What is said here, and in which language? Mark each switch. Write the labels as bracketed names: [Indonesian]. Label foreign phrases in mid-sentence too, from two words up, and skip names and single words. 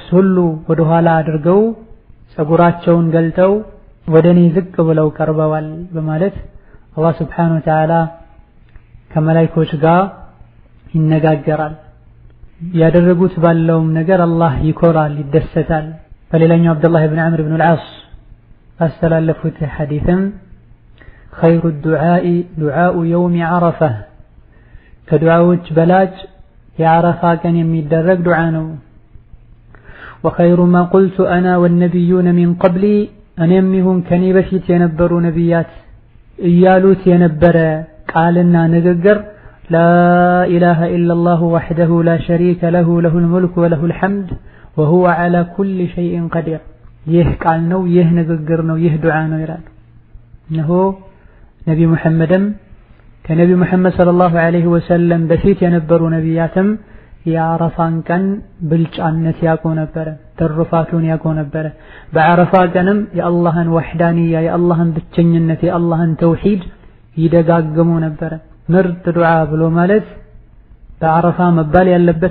[Amharic] ሁሉ ወደ ኋላ አድርገው ጸጉራቸውን ገልጠው ወደኔ ዝቅ ብለው ቀርበዋል በማለት አላህ [Arabic] سبحانه وتعالى [Amharic] ከመላእክቶች ጋር ይነጋገራል። ያደረጉት ባለውም ነገር አላህ ይኮራል፣ ይደሰታል። በሌላኛው አብዱላህ ኢብኑ ዐምር ኢብኑ አልዓስ አስተላለፉት ሐዲስም: [Arabic] خير الدعاء دعاء يوم عرفة. [Amharic] ከዱዓዎች በላጭ የዓረፋ ቀን የሚደረግ ዱዓ ነው። [Arabic] وخير ما قلت أنا والنبيون من قبلي. [Amharic] እኔም ይሁን ከኔ በፊት የነበሩ ነቢያት እያሉት የነበረ ቃልና ንግግር [Arabic] لا إله إلا الله وحده لا شريك له له الملك وله الحمد وهو على كل شيء قدير. [Amharic] ይህ ቃል ነው፣ ይህ ንግግር ነው፣ ይህ ዱዓ ነው ይላል። እነሆ ነቢ ሙሐመድም ከነቢ ሙሐመድ [Arabic] صلى الله عليه وسلم [Amharic] በፊት የነበሩ ነቢያትም የዓረፋን ቀን ብልጫነት ያውቁ ነበረ፣ ተርፋቱን ያውቁ ነበረ። በዓረፋ ቀንም የአላህን ወህዳንያ የአላህን ብቸኝነት የአላህን ተውሂድ ይደጋግሙ ነበረ። ምርጥ ዱዓ ብሎ ማለት በዓረፋ መባል ያለበት